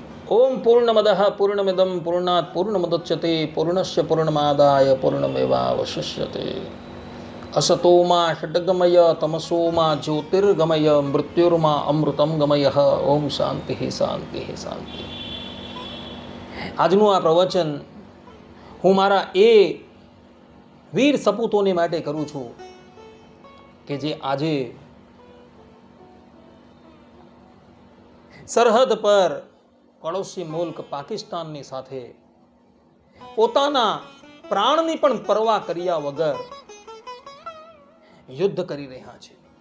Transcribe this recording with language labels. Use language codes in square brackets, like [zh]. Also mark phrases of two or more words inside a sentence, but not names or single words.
[sa] ओम पूर्णमदः पूर्णमिदं पूर्णात् पूर्णमुदच्यते पूर्णस्य पूर्णमादाय पूर्णमेवावशिष्यते। असतो मा षड्गमय तमसो मा ज्योतिर्गमय मृत्युर्मा अमृतं गमयः। ओम शांति शांति शांति। [gu] આજનું આ પ્રવચન હું મારા એ વીર સપૂતોને માટે કરું છું કે જે આજે સરહદ પર પડોશી મુલ્ક પાકિસ્તાનની સાથે પોતાના પ્રાણની પણ પરવા કર્યા વગર યુદ્ધ કરી રહ્યા છે.